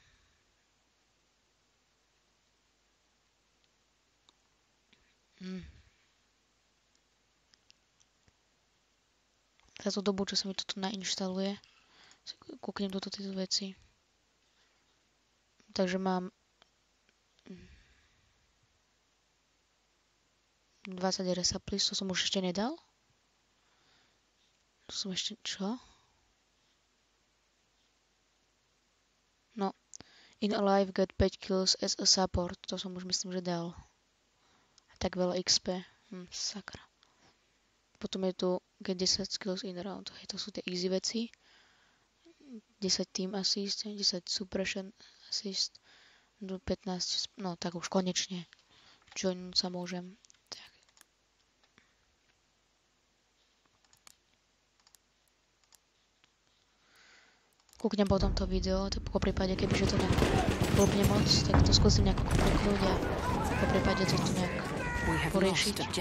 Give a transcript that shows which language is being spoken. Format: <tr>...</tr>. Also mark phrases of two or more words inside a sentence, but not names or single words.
<sk>Za tú dobu, čo sa mi toto nainštaluje, kúknem do tieto veci. Takže mám 20 resaplis, to som už ešte nedal? To som ešte, čo? No,</sk> <en>in alive get 5 kills as a support,</en> <sk>to som už myslím, že dal. Tak veľa XP, sakra. Potom je tu</sk> <en>get 10 skills in round,</en> <sk>to sú tie easy veci. 10</sk> <en>team assist, 10 suppression assist,</en> <sk>15, no tak už konečne. Join sa môžem. Kúknem potom to video, po prípade, kebyže to nejak blbne moc, tak to skúsim nejako kúknúť a po prípade to tu nejak poriešiť.</sk>